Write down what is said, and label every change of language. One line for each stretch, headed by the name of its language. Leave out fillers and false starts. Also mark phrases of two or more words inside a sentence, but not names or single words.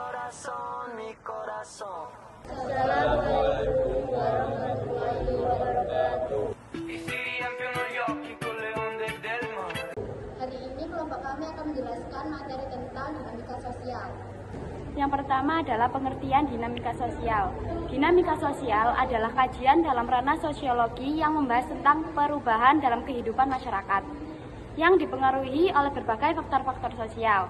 Spanish: corazón, mi corazón.
Arabic: السلام عليكم ورحمة الله وبركاته.
Italian: Y si riempie gli occhi con le onde del mar.
Indonesian: Hari ini kelompok kami akan menjelaskan materi tentang dinamika sosial. Yang pertama adalah pengertian dinamika sosial. Dinamika sosial adalah kajian dalam ranah sosiologi yang membahas tentang perubahan dalam kehidupan masyarakat yang dipengaruhi oleh berbagai faktor-faktor sosial.